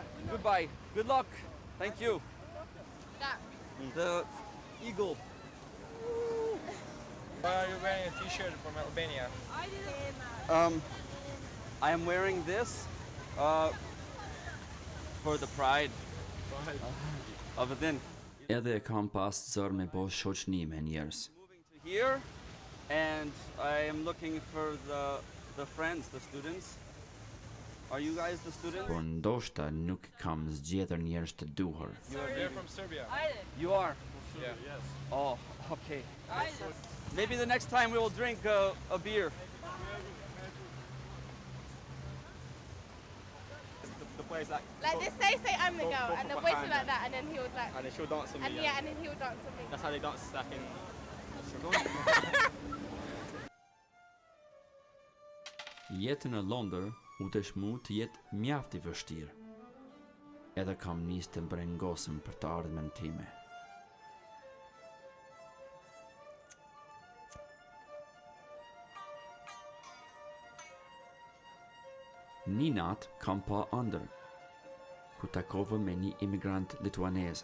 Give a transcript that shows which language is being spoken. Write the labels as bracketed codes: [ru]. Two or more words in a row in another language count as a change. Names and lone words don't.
[en] Goodbye. Good luck. Thank you. The eagle. Why are you wearing a t-shirt from Albania? I am wearing this for the pride of it then. [sq] Edhe e kam pas zër me bo shoqni me njerës. [en] Here, and I am looking for the friends, the students. Are you guys the students? [sq] Por ndoshta nuk kam zgjedhur njerëz të duhur. [en] They're from Serbia. You are? Yeah. Yes. Oh, okay. Maybe the next time we will drink a beer. The place like Like they say I'm the girl, and the boy said like that, and then he would like. And then she'll dance on me. And yeah, and then he would dance on me. That's how they dance back in. [sq] Jetën në Londer u dëshmu të jetë mjaft i vështirë. Edhe kam nisë të brengosëm për të ardhmen time. Një natë kam pa ëndër, ku takova me një imigrant lituaneze.